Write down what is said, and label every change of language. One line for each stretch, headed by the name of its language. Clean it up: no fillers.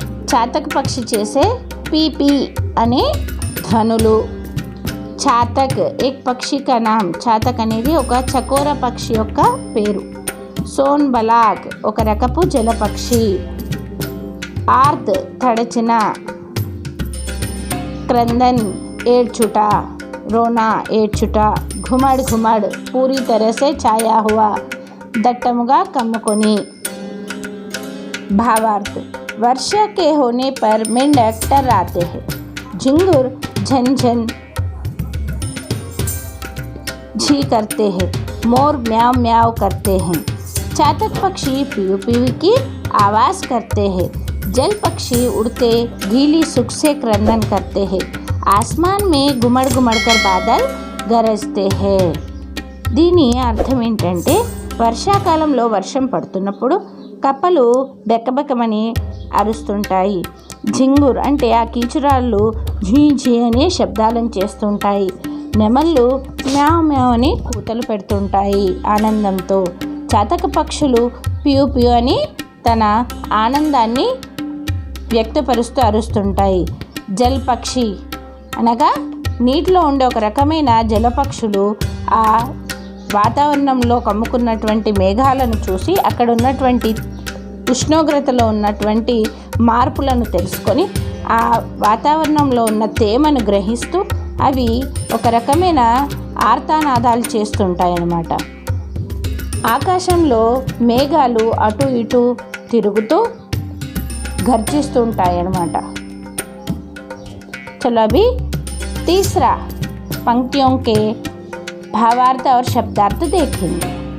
Telugu: చాతక పక్షి చేసే P P అనే ధ్వనులు,
Hindi: చాతక్ ఏక్ పక్షి కా నామ్,
Telugu: చాతక్ అనేది ఒక చకోర పక్షి యొక్క పేరు, సోన్ బలాక్ ఒక రకపు జలపక్షి, ఆర్ద్ తడచిన, క్రందన్ ఏడ్చుట రోనా ఏడ్చుట,
Hindi: घुमड़ घुमड़ पूरी तरह से छाया हुआ
Telugu: दट्टमुगा कम्मुకొని।
Hindi: भावार्थ वर्षा के होने पर मेंढक टर्राते हैं, झिंगुर झन झन झी करते हैं, मोर म्याव म्याव करते हैं। चातक पक्षी पीयू पीयू की आवाज़ करते हैं। जल पक्षी उड़ते गीली सुख से क्रंदन करते हैं। आसमान में गुमड़ गुमड़ कर बादल गरजते हैं।
Telugu: దీని అర్థం ఏంటంటే వర్షాకాలంలో వర్షం పడుతున్నప్పుడు కప్పలు బెక్కబెక్కమని అరుస్తుంటాయి. జింగుర్ అంటే ఆ కీచురాళ్ళు ఝీ ఝీ అనే శబ్దాలను చేస్తుంటాయి. నెమళ్ళు మ్యావ్ మ్యావ్ అని కూతలు పెడుతుంటాయి ఆనందంతో. చాతక పక్షులు పియు పియు అని తన ఆనందాన్ని వ్యక్తపరుస్తూ అరుస్తుంటాయి. జల్ పక్షి అనగా నీటిలో ఉండే ఒక రకమైన జలపక్షులు ఆ వాతావరణంలో కమ్ముకున్నటువంటి మేఘాలను చూసి అక్కడ ఉన్నటువంటి ఉష్ణోగ్రతలో ఉన్నటువంటి మార్పులను తెలుసుకొని ఆ వాతావరణంలో ఉన్న తేమను గ్రహిస్తూ అవి ఒక రకమైన ఆర్తనాదాలు చేస్తుంటాయన్నమాట. ఆకాశంలో మేఘాలు అటు ఇటు తిరుగుతూ గర్జిస్తూ ఉంటాయన్నమాట.
Hindi: चलो अभी तीसरा पंक्तियों के भावार्थ और शब्दार्थ देखेंगे.